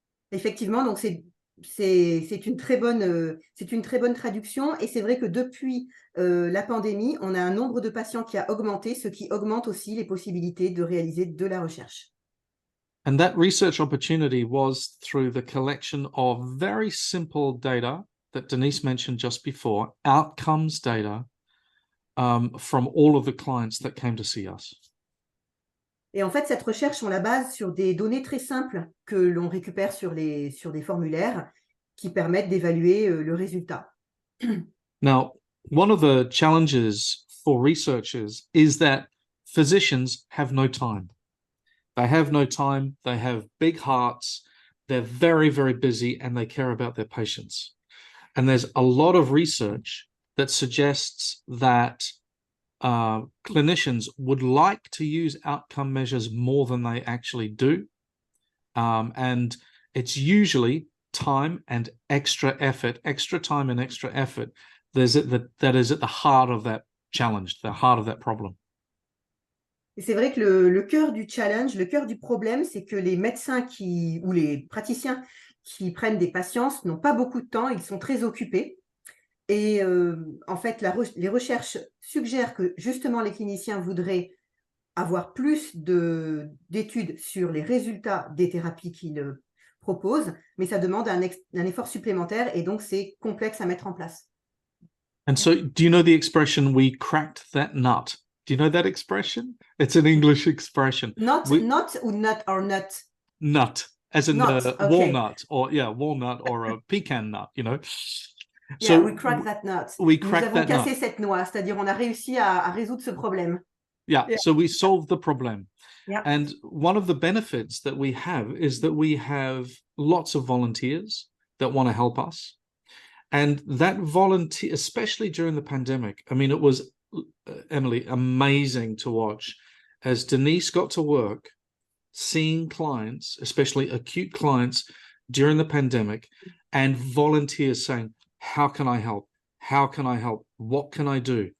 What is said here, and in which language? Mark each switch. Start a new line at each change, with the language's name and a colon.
French: Effectivement, donc c'est c'est une très bonne traduction, et c'est vrai que depuis la pandémie, on a un nombre de patients qui a augmenté, ce qui augmente aussi les possibilités de réaliser de la recherche.
English: And that research opportunity was through the collection of very simple data that Denise mentioned just before, outcomes data from all of the clients that came to see us.
French: Et en fait, cette recherche, on la base sur des données très simples que l'on récupère sur des formulaires qui permettent d'évaluer le résultat.
English: Now, one of the challenges for researchers is that physicians have no time. They have no time, they have big hearts, they're very, very busy, and they care about their patients. And there's a lot of research that suggests that clinicians would like to use outcome measures more than they actually do. And it's usually time and extra effort, extra time and extra effort that is at the heart of that challenge, the heart of that problem.
French: Et c'est vrai que le cœur du challenge, le cœur du problème, c'est que les médecins ou les praticiens qui prennent des patients n'ont pas beaucoup de temps, ils sont très occupés. Et en fait, les recherches suggèrent que justement les cliniciens voudraient avoir plus d'études sur les résultats des thérapies qu'ils proposent, mais ça demande un effort supplémentaire, et donc c'est complexe à mettre en place.
English: And so, do you know the expression, we cracked that nut? Do you know that expression? It's an English expression. Not or nut? Nut, as in Nut, the okay. Walnut, or walnut, or a pecan nut, you know. Yeah, so we cracked that nut. We
French: Nous
English: cracked
French: avons
English: that
French: cassé
English: nut.
French: cette noix, c'est-à-dire on a réussi à résoudre ce problème.
English: Yeah, so we solved the problem. Yeah. And one of the benefits that we have is that we have lots of volunteers that want to help us. And that volunteer, especially during the pandemic, I mean, it was, Emily, amazing to watch as Denise got to work seeing clients, especially acute clients during the pandemic, and volunteers saying, how can I help? How can I help? What can I do?